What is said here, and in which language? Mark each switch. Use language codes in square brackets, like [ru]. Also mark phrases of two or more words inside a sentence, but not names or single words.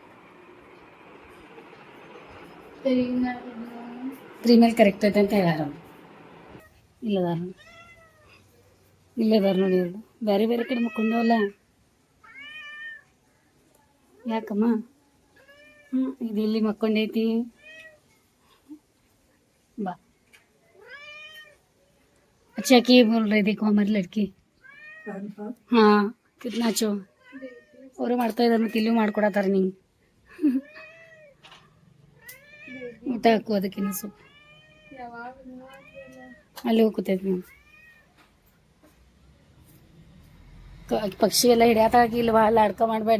[kn] 3 ಮೇಲೆ ಕರೆಕ್ಟ್ ಐತೆ ಅಂತ ಹೇಳ್ಯಾರ. ಇಲ್ಲದಾರ ನೋಡಿ ಇವರು ಬೇರೆ ಬೇರೆ ಕಡೆ ಮುಕ್ಕೊಂಡವಲ್ಲ. ಯಾಕಮ್ಮ ಇದು ಇಲ್ಲಿ ಮಕ್ಕೊಂಡೈತಿ. [hi] बा अच्छा की बोल रहे देखो हमारी लड़की. हाँ कितना अच्छो [kn] ಅವರು ಮಾಡ್ತಾ ಇದ್ದಾರೆ. ಮತ್ತೆ ಇಲ್ಲೂ ಮಾಡ್ಕೊಡತ್ತಾರೆ. ನಿಂಗೆ ಊಟ ಹಾಕು ಅದಕ್ಕಿನ್ನ ಸ್ವಲ್ಪ ಅಲ್ಲಿ ಹೋಗ್ತೈತಿ. ನೀವು ಪಕ್ಷಿ ಎಲ್ಲ ಹಿಡಿಯತ್ತಾಗಿ ಇಲ್ಲಿ ಭಾಳ ಅಡ್ಕ ಮಾಡಬೇಡ.